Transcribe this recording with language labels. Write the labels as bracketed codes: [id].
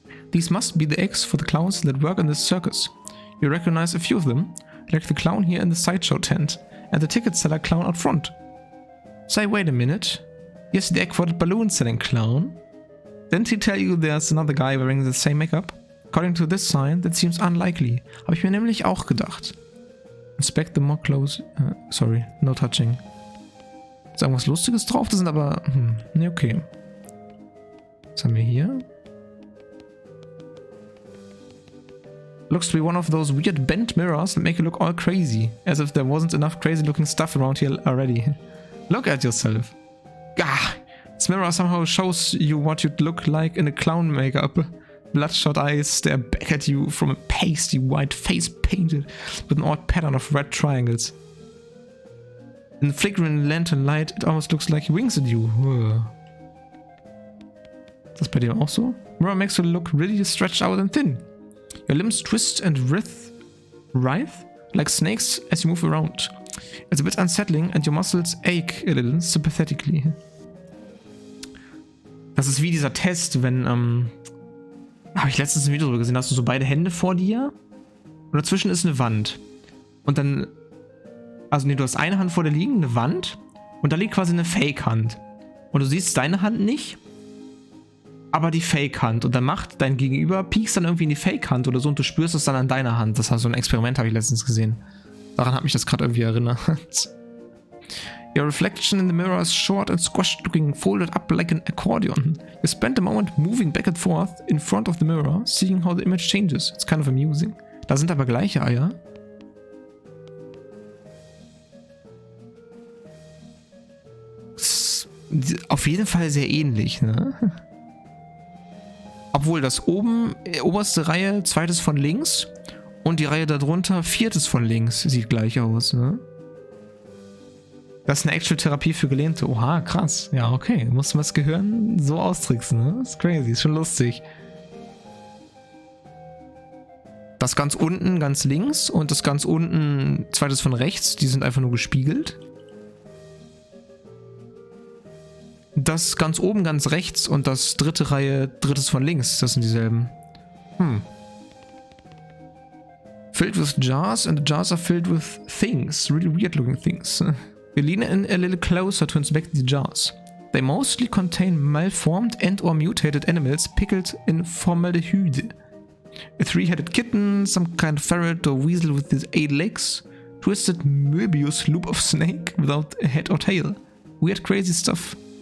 [en] These must be the eggs for the clowns that work in this circus. You recognize a few of them, like the clown here in the sideshow tent, and the ticket seller clown out front. Say, wait a minute. Here's the egg for the balloon selling clown. Didn't he tell you there's another guy wearing the same makeup? According to this sign, that seems unlikely. [de] Habe ich mir nämlich auch gedacht. [en] Inspect the more close. Sorry, no touching. [de] Ist irgendwas Lustiges drauf? Das sind aber... ne, okay. Was haben wir hier? [en] Looks to be one of those weird bent mirrors that make you look all crazy. As if there wasn't enough crazy looking stuff around here already. Look at yourself. Gah! This mirror somehow shows you what you'd look like in a clown makeup. Bloodshot eyes stare back at you from a pasty white face painted with an odd pattern of red triangles. In the flickering lantern light, it almost looks like he winks at you. [de] Ist das bei dir auch so? [en] Mirror makes you look really stretched out and thin. Your limbs twist and writhe like snakes as you move around. It's a bit unsettling and your muscles ache a little sympathetically. [de] Das ist wie dieser Test, wenn, habe ich letztens ein Video drüber gesehen, hast du so beide Hände vor dir und dazwischen ist eine Wand. Und dann, also nee, du hast eine Hand vor dir liegen, eine Wand und da liegt quasi eine Fake-Hand. Und du siehst deine Hand nicht, aber die Fake-Hand. Und dann macht dein Gegenüber, piekst dann irgendwie in die Fake-Hand oder so und du spürst es dann an deiner Hand. Das war so ein Experiment, habe ich letztens gesehen. Daran hat mich das gerade irgendwie erinnert. [en] Your reflection in the mirror is short and squashed, looking folded up like an accordion. You spend a moment moving back and forth in front of the mirror, seeing how the image changes. It's kind of amusing. [de] Da sind aber gleiche Eier. Auf jeden Fall sehr ähnlich, ne? Obwohl das oben, oberste Reihe, zweites von links und die Reihe darunter, viertes von links, sieht gleich aus, ne? Das ist eine Actual-Therapie für Gelähmte. Oha, krass. Ja, okay. Muss man das Gehirn so austricksen, ne? Das ist crazy, ist schon lustig. Das ganz unten, ganz links und das ganz unten, zweites von rechts, die sind einfach nur gespiegelt. Das ganz oben, ganz rechts und das dritte Reihe, drittes von links, das sind dieselben. [en] Filled with jars and the jars are filled with things. Really weird looking things. We lean in a little closer to inspect the jars. They mostly contain malformed and or mutated animals pickled in formaldehyde. A three-headed kitten, some kind of ferret or weasel with his 8 legs, twisted Möbius loop of snake without a head or tail. Weird crazy stuff.